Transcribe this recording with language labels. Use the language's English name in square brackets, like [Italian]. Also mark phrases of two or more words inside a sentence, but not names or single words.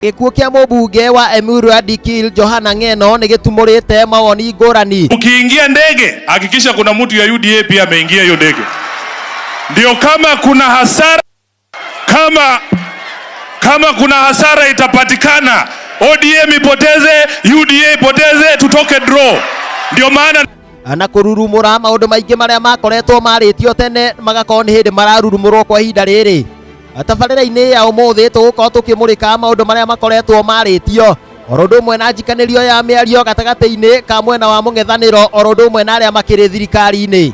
[Kikuyu] Gikuo kia mũmbunge wa Emuru Adikil Johana Ng'eno ni gitumurite mawoni ngũrani. [Swahili] Ukiingia ndege hakikisha kuna mtu ya UDA pia ameingia hiyo ndege. Ndio kama kuna hasara kama kuna hasara itapatikana, ODM ipoteze, UDA ipoteze, tutoke draw. Ndio maana [Kikuyu] ana kururumura maundu maingi maria makoretwo maritio tene magakorwo ni hindi mararurumurwo kwa ihinda riri. Tabarĩra-inĩ ya ũmũthĩ tũgũkorwo tũkĩmũrĩka maũndũ marĩa makoretwo marĩtio oro ũndũ ũmwe na njikanĩrio ya mĩario gatagatĩ-inĩ ka mwena wa mũng'ethanĩro oro ũndũ ũmwe na arĩa makĩrĩ thirikari-inĩ.